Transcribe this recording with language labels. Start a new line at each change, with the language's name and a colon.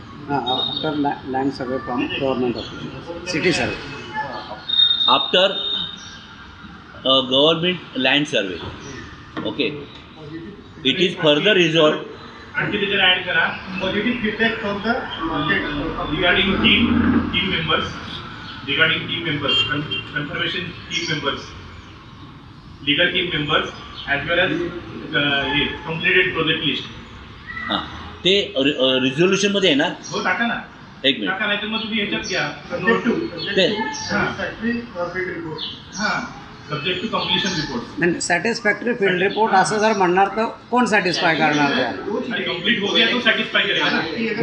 English: हां, after land survey from government office. City survey after government land survey. Okay. It is further resolve.
Marathi: आणखी त्याच्यात add करा
English: Positive feedback from the regarding team members, regarding team members, confirmation team members, legal team members, as well as completed project list.
Marathi: हां, ते रिझोल्युशनमध्ये येणार. हो, टाका ना. एक मिनिट. टाका, नाही तर मग तुम्ही ह्याच्यात घ्या.
English: हां, subject to completion report. Satisfactory field report
Marathi: असं जर म्हणणार तर कोण सॅटिस्फाय करणार त्या?
Hindi: कंप्लीट हो गया तो सॅटिस्फाय करेगा ना.